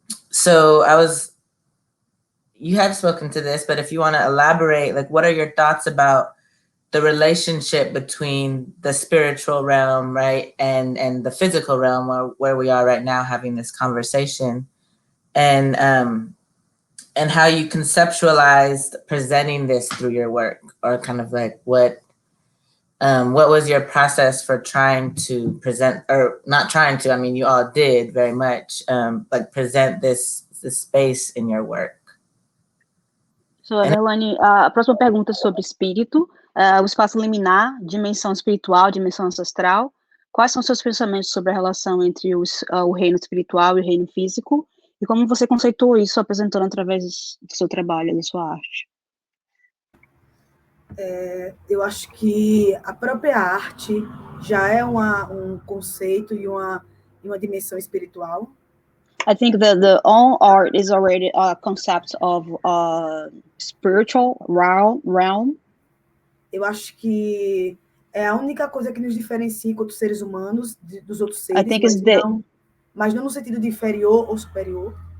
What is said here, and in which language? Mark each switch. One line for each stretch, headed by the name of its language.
English: So you have spoken to this, but if you want to elaborate, like what are your thoughts about the relationship between the spiritual realm, right, and the physical realm where we are right now having this conversation, and how you conceptualized presenting this through your work, or kind of like what was your process for trying to present, or not trying to, I mean, you all did very much, like present this space in your work.
Portuguese: So, Everlane, a próxima pergunta sobre espírito. o espaço liminar, dimensão espiritual, dimensão ancestral. Quais são seus pensamentos sobre a relação entre o reino espiritual e o reino físico? E como você conceitou isso apresentando através do seu trabalho, da sua arte? Eu acho que a própria arte já é um conceito e uma dimensão espiritual.
English: I think that the all art is already a concept of spiritual realm.
Portuguese: Eu acho que é a única coisa que nos diferencia enquanto seres humanos dos outros seres, mas não no sentido de inferior ou superior.